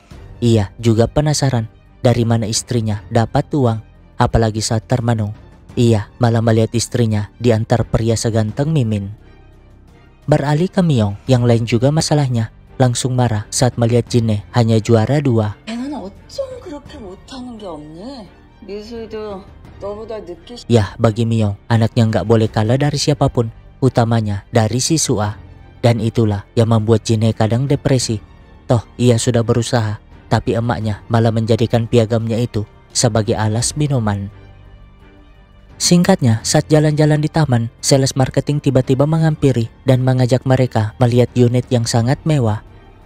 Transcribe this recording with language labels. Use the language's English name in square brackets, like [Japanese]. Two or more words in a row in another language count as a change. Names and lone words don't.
[Indonesian] Ia juga penasaran dari mana istrinya dapat uang, apalagi saat termenung. Ia malah melihat istrinya di antar pria seganteng Mimin. Beralih ke Myung yang lain juga masalahnya, langsung marah saat melihat Jinne hanya juara 2. [Korean] 걔는 어쩜 그렇게 못하는 게 없니? 미술도 너보다 늦게. [Indonesian] Ya, bagi Myung, anaknya nggak boleh kalah dari siapapun, utamanya dari si Suah. Dan itulah yang membuat Jinne kadang depresi. Toh ia sudah berusaha, tapi emaknya malah menjadikan piagamnya itu sebagai alas minuman. Singkatnya, saat jalan-jalan di taman, [English] sales marketing [Indonesian] tiba-tiba menghampiri dan mengajak mereka melihat unit yang sangat mewah.